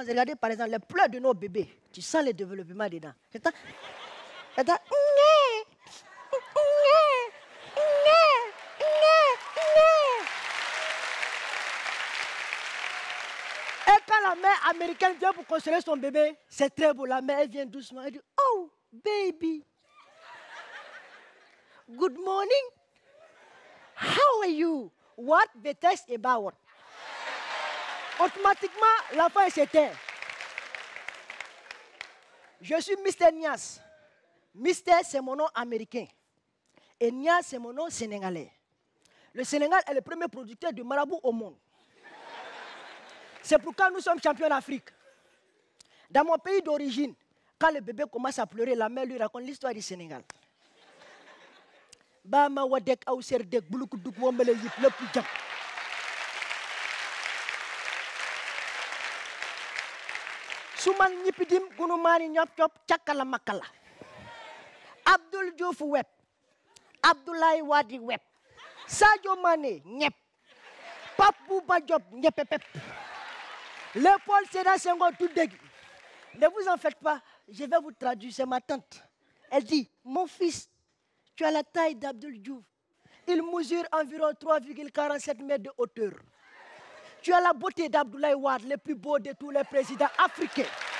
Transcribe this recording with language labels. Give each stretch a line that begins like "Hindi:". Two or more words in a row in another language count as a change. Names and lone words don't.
French: Regardez par exemple les pleurs de nos bébés. Tu sens le développement dedans. Et quand la mère américaine vient pour consoler son bébé, c'est très beau. La mère elle vient doucement. Elle dit,
English: oh, baby. Good morning. How are you? What the test about?
French: Automatiquement, l'enfant s'éteint. Je suis Mr. Nias. Mr. c'est mon nom américain. Et Nias, c'est mon nom sénégalais. Le Sénégal est le premier producteur de marabout au monde. C'est pourquoi nous sommes champions d'Afrique. Dans mon pays d'origine, quand le bébé commence à pleurer, la mère lui raconte l'histoire du Sénégal. Bama wadek awser dek bulukuduk wombele yip lepp jam. Suman nyipidim gunumani nyop chop chakala makala. Abdul Diouf web. Abdoulaye Wadi web. Sadio Mané nyep. Papou Badiop nyepepep. Léopold Sédar Senghor tout dégui. Ne vous en faites pas, je vais vous traduire, c'est ma tante. Elle dit, mon fils, tu as la taille d'Abdul Diouf. Il mesure environ 3,47 mètres de hauteur. Tu as la beauté d'Abdoulaye Wade, le plus beau de tous les présidents africains.